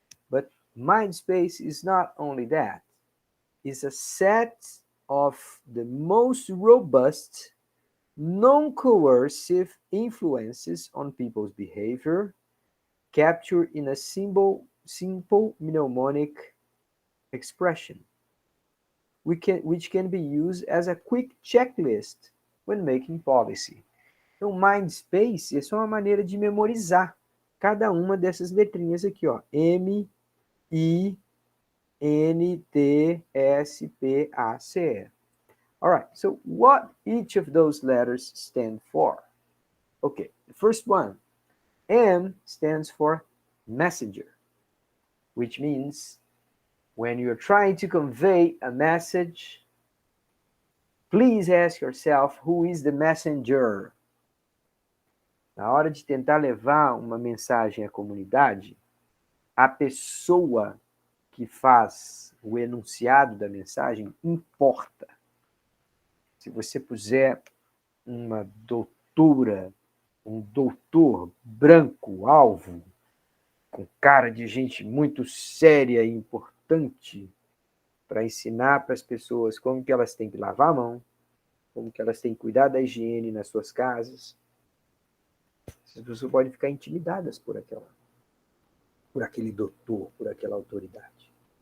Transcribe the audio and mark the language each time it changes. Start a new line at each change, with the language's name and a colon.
English: But mind space is not only that. It's a set of the most robust, non-coercive influences on people's behavior, captured in a simple mnemonic expression, which can be used as a quick checklist when making policy.
Portuguese: Então, mind space é só uma maneira de memorizar cada uma dessas letrinhas aqui, ó. M, I, N, T, S, P, A, C, E.
English: All right, so what each of those letters stand for? Okay, the first one, M stands for messenger, which means when you're trying to convey a message, please ask yourself, who is the messenger?
Portuguese: Na hora de tentar levar uma mensagem à comunidade, a pessoa que faz o enunciado da mensagem importa. Se você puser uma doutora, um doutor branco, alvo, com cara de gente muito séria e importante, para ensinar para as pessoas como que elas têm que lavar a mão, como que elas têm que cuidar da higiene nas suas casas, as pessoas podem ficar intimidadas por aquele doutor, por aquela autoridade.